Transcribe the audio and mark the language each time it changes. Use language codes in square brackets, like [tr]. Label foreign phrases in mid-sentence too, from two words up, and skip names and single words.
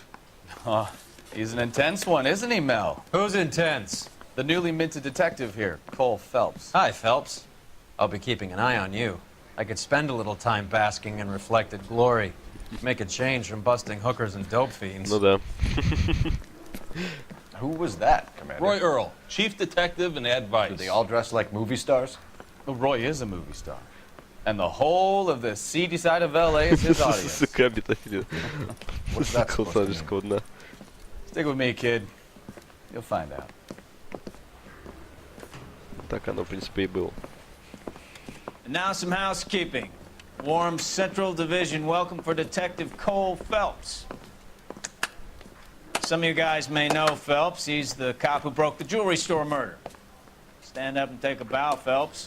[en] Oh, he's an intense one, isn't he, Mel? Who's intense? The newly minted detective here, Cole Phelps. Hi, Phelps. I'll be keeping an eye on you. I could spend a little time basking in reflected glory. Make a change from busting hookers and dope fiends. [ru] Ну да. [en] Who was that, Commander? Roy Earl, chief detective and advice. Do they all dress like movie stars? Well, Roy is a movie star. And the whole of the seedy side of L.A. is his audience. What's that supposed to mean? Stick with me, kid. You'll find out. [ru] Так оно, в принципе, и было. [en] And now some housekeeping. Warm Central Division welcome for Detective Cole Phelps. Some of you guys may know Phelps. He's the cop who broke the jewelry store murder. Stand up and take a bow, Phelps.